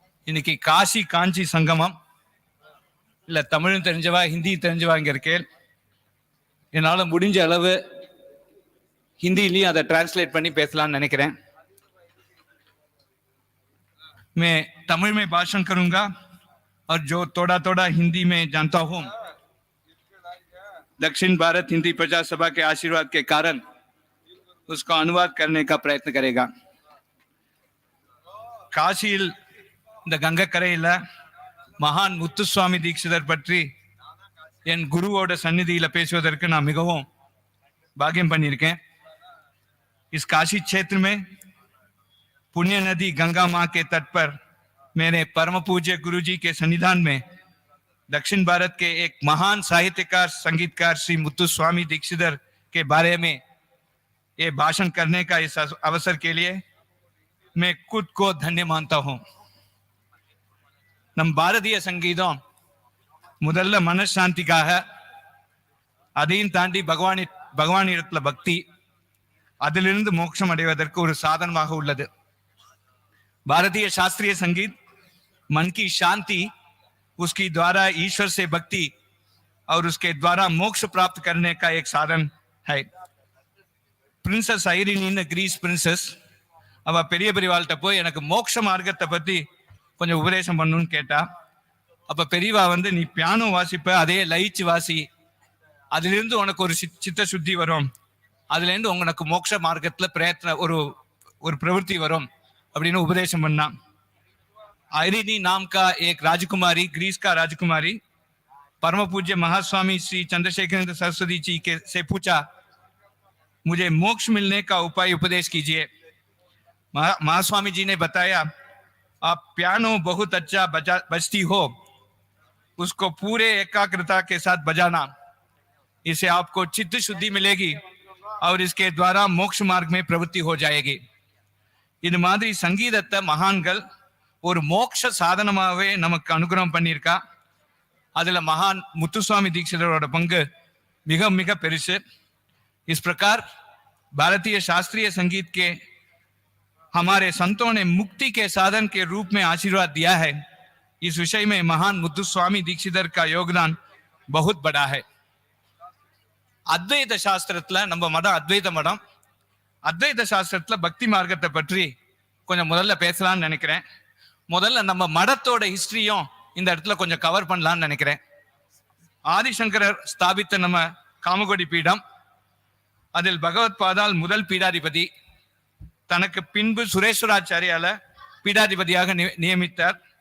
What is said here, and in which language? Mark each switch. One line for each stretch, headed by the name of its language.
Tamil: இன்னைக்கு காசி காஞ்சி சங்கமம் இல்லை, தமிழும் தெரிஞ்சவா ஹிந்தி தெரிஞ்சவா இங்கே இருக்கேன். என்னால் முடிஞ்ச அளவு ஹிந்திலையும் அதை டிரான்ஸ்லேட் பண்ணி பேசலாம்னு நினைக்கிறேன்.
Hindi: मैं तमिल में भाषण करूंगा और जो थोड़ा थोड़ा हिंदी में जानता हूँ, दक्षिण भारत हिंदी प्रजा सभा के आशीर्वाद के कारण उसका अनुवाद करने का प्रयत्न करेगा.
Tamil: காசியில் இந்த கங்கக்கரையில் மகான் முத்துசுவாமி தீட்சிதர் பற்றி என் குருவோட சந்நிதியில் பேசுவதற்கு நான் மிகவும் பாக்கியம் பண்ணியிருக்கேன்.
Hindi: इस काशी क्षेत्र में पुण्य नदी गंगा माँ के तट पर मेरे परम पूज्य गुरु जी के सन्निधान में दक्षिण भारत के एक महान साहित्यकार संगीतकार श्री मुत्तुस्वामी दीक्षितर के बारे में ये भाषण करने का इस अवसर के लिए मैं खुद को धन्य मानता हूँ.
Tamil: நம் பாரதிய சங்கீதம் முதல்ல மனசாந்திக்காக, அதையும் தாண்டி பகவானிடத்துல பக்தி, அதிலிருந்து மோட்சம் அடைவதற்கு ஒரு சாதனமாக உள்ளது.
Hindi: भारतीय शास्त्रीय संगीत मन की शांति, उसकी द्वारा ईश्वर से भक्ति और उसके द्वारा मोक्ष प्राप्त करने का एक साधन है.
Tamil: பிரின்சஸ் ஐரினின்னு கிரீஸ் பிரின்சஸ், அவ பெரிய பெரியவாள்கிட்ட போய் எனக்கு மோட்ச மார்க்கத்தை பத்தி கொஞ்சம் உபதேசம் பண்ணணும்னு கேட்டா, அப்ப பெரியவா வந்து நீ பியானோ வாசிப்ப, அதே லயிச்சு வாசி, அதிலிருந்து உனக்கு ஒரு சித்த சுத்தி வரும், அதுல இருந்து உனக்கு மோட்ச மார்க்கத்துல பிரயத்ன ஒரு प्रवृत्ति வரும் அப்படின்னு உபதேசம் பண்ணா.
Hindi: आयरिनी नाम का एक राजकुमारी, ग्रीस का राजकुमारी, परम पूज्य महास्वामी श्री चंद्रशेखर सरस्वती जी के से पूछा, मुझे मोक्ष मिलने का उपाय उपदेश कीजिए. महास्वामी जी ने बताया, आप पियानो बहुत अच्छा बजती हो, उसको पूरे एकाग्रता के साथ बजाना, इससे आपको चित्त शुद्धि मिलेगी और इसके द्वारा मोक्ष मार्ग में प्रवृत्ति हो जाएगी.
Tamil: இது மாதிரி சங்கீதத்தை மகான்கள் ஒரு மோட்ச சாதனமாகவே நமக்கு அனுகிரகம் பண்ணியிருக்கா. அதுல மகான் முத்துசுவாமி दीक्षितரோட பங்கு மிக மிக பெருசு.
Hindi: इस प्रकार भारतीय शास्त्रीय संगीत के हमारे संतों ने मुक्ति के साधन के रूप में आशीर्वाद दिया है. इस विषय में महान मुत्तुस्वामी दीक्षितर का योगदान बहुत बड़ा है.
Tamil: अद्वैत शास्त्रத்துல நம்ம மடம் அத்வைத மடம், அத்வைத சாஸ்திரத்துல பக்தி மார்க்கத்தை பற்றி கொஞ்சம் முதல்ல பேசலாம்னு நினைக்கிறேன். முதல்ல நம்ம மடத்தோட ஹிஸ்டரியும் இந்த இடத்துல கொஞ்சம் கவர் பண்ணலாம்னு நினைக்கிறேன். ஆதிசங்கரர் ஸ்தாபித்த நம்ம காமகோடி பீடம், அதில் பகவத் பாதால் முதல் பீடாதிபதி, தனக்கு பின்பு சுரேஸ்வராச்சாரியால பீடாதிபதியாக நியமித்தார்.